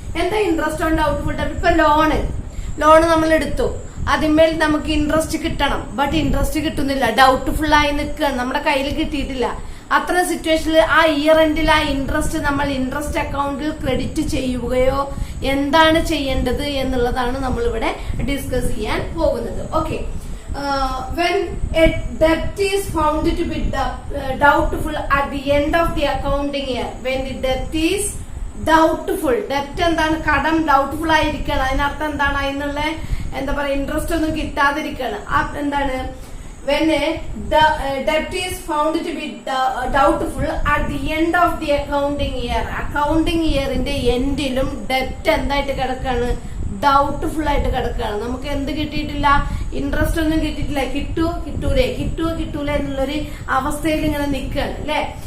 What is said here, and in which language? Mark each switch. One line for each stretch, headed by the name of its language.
Malayalam: എന്താ interest on doubtful ഡെപ്റ്റ്? ഇപ്പൊ loan നമ്മൾ എടുത്തു, അതിന്മേൽ നമുക്ക് ഇൻട്രസ്റ്റ് കിട്ടണം, ബട്ട് ഇൻട്രസ്റ്റ് കിട്ടുന്നില്ല, ഡൗട്ട്ഫുൾ ആയി നിൽക്കുകയാണ്, നമ്മുടെ കയ്യിൽ കിട്ടിയിട്ടില്ല. അത്ര സിറ്റുവേഷനിൽ ആ ഇയർ എൻഡിൽ ആ ഇൻട്രസ്റ്റ് നമ്മൾ ഇൻട്രസ്റ്റ് അക്കൗണ്ടിൽ ക്രെഡിറ്റ് ചെയ്യുകയോ എന്താണ് ചെയ്യേണ്ടത് എന്നുള്ളതാണ് നമ്മൾ ഇവിടെ ഡിസ്കസ് ചെയ്യാൻ പോകുന്നത്.
English: okay, when a debt is found to be doubtful at the end of the accounting year, when the debt is doubtful, debt
Malayalam: എന്താണ്? കടം ഡൗട്ട്ഫുൾ ആയിരിക്കണം. അതിനർത്ഥം എന്താണ്? അതിനുള്ള ഇൻട്രസ്റ്റ് ഒന്നും കിട്ടാതിരിക്കണം. എന്താണ്?
English: when the debt is found to be doubtful at the end of the accounting year, accounting yearന്റെ
Malayalam: എൻഡിലും ഡെപ്റ്റ് എന്തായിട്ട് കിടക്കാണ്? ഡൗട്ട്ഫുൾ ആയിട്ട് കിടക്കാണ്. നമുക്ക് എന്ത് കിട്ടിയിട്ടില്ല? ഇൻട്രസ്റ്റ് ഒന്നും കിട്ടിയിട്ടില്ല. കിട്ടൂല എന്നുള്ളൊരു അവസ്ഥയിൽ ഇങ്ങനെ നിൽക്കുകയാണ് അല്ലെ.